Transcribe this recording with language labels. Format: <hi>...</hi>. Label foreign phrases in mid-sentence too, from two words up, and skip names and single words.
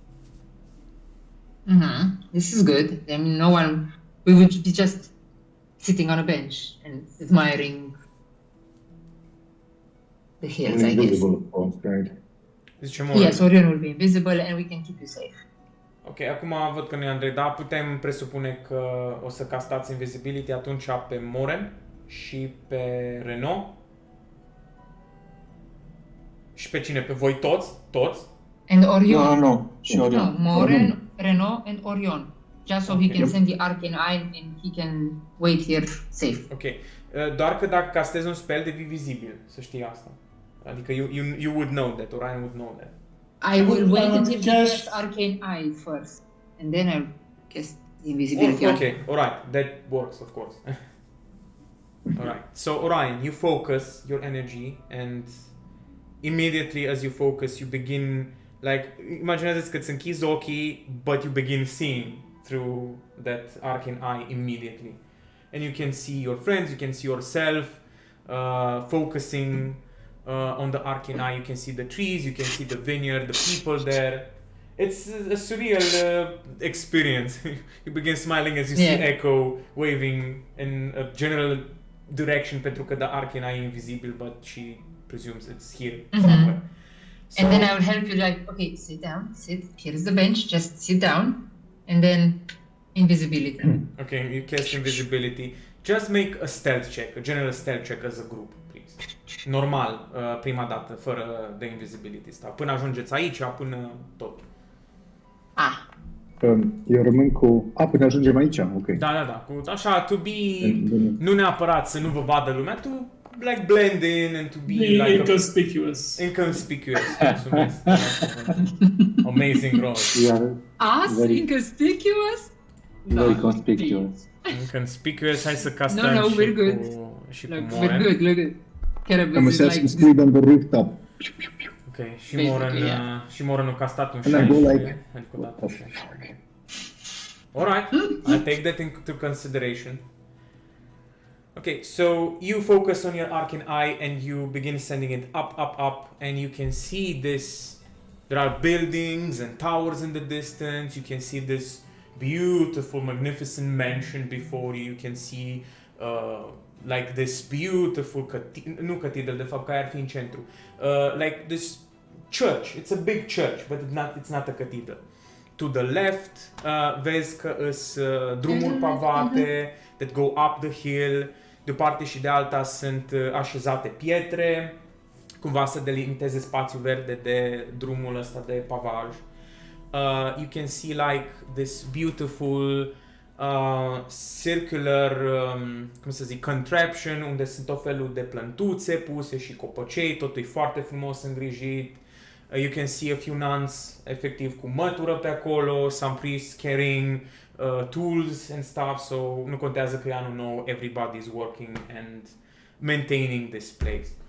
<en>This is good. I mean, no one. We would be just sitting on a bench and admiring the hills, I guess. Invisible, of course, right?</en> <ro>Zice Moren.</ro> <en>Yes, Orion will be invisible and we can keep you safe.</en> <ro>Ok, acum văd că nu e Andrei, dar putem presupune că o să castați Invisibility atunci pe Moren și pe Renault. Și pe cine? Pe voi toți? Toți?</ro> <en>And Orion. No. Și No, Orion. Moren, Renault, and Orion. Just so he Okay. can send the Arcane Eye and he can wait here safe. Ok.</en> <ro>Doar că dacă castezi un spell devii vizibil, să știi asta.</ro> <en>Adică you would know that, Orion would know that. I will wait would until he cast- casts Arcane Eye first, and then I'll cast Invisibility. Okay, alright, that works of course. Alright, so Orion, you focus your energy and immediately as you focus you begin, like,</en> <ro>imaginează-ți că îți închizi ochii,</ro> <en>but you begin seeing through that arcane eye immediately. And you can see your friends, you can see yourself focusing on the arcane eye, you can see the trees, you can see the vineyard, the people there. It's a surreal experience. You begin smiling as you see Yeah. Echo waving in a general direction</en> <ro>pentru că</ro> <en>the arcane eye e invisible, but she presumes it's here somewhere. So, And then I will help you, like, okay, sit down, sit, here's the bench, just sit down, and then invisibility. okay, you cast invisibility. Just make a stealth check, a general stealth check as a group, please.</en> <ro>Normal, prima dată, fără</ro> <en>the invisibility stuff.</en> <ro>Până ajungeți aici, până tot. Ah, Eu rămân cu... până ajungem aici, ok. Da, cu așa,</ro> <en>to be,</en> <ro>Bine. nu neapărat să nu vă vadă lumea,</ro> <en>to like blend in and to be Be like inconspicuous. inconspicuous. Mulțumesc. Amazing role. Yeah, us Very- inconspicuous? very conspicuous. Inconspicuous,</en> <ro>hai să castăm</ro> <en>No,</en> <ro>și</ro> <en>we're good.</en> <ro>și</ro> <en>Look,</en> <ro>cu</ro> <en>we're Moren. good, look at Carabas I'm is like Assassin's Creed on the rooftop.</en> <ro>Ok, și</ro> <en>Basically, Moren, yeah.</en> <ro>și Moren a castat un</ro> <en>And I go 16, like...</en> <ro>adică</ro> <en>What</en> <ro>odată.</ro> <en>the fuck? Alright, I'll take that into consideration. Okay, so you focus on your arcane eye and you begin sending it up, and you can see this. There are buildings and towers in the distance. You can see this beautiful, magnificent mansion before you. You can see like this beautiful nu cathedral,</en> <ro>de fapt, că aia ar fi în centru.</ro> <en>Like this church. It's a big church, but it's not a cathedral. To the left,</en> <ro>vezi că îs drumuri pavate</ro> <en>that go up the hill.</en> <ro>De o parte și de alta sunt așezate pietre, cumva să delimiteze spațiul verde de drumul ăsta de pavaj.</ro> <en>You can see like this beautiful circular,</en> <ro>cum să zic, contraption, unde sunt tot felul de plântuțe puse și copăcei, totul e foarte frumos îngrijit.</ro> <en>You can see a few nuns,</en> <ro>efectiv, cu mătură pe acolo,</ro> <en>some priests carrying tools and stuff, so</en> <ro>nu contează că e anul nou,</ro> <en>everybody's working and maintaining this place.</en>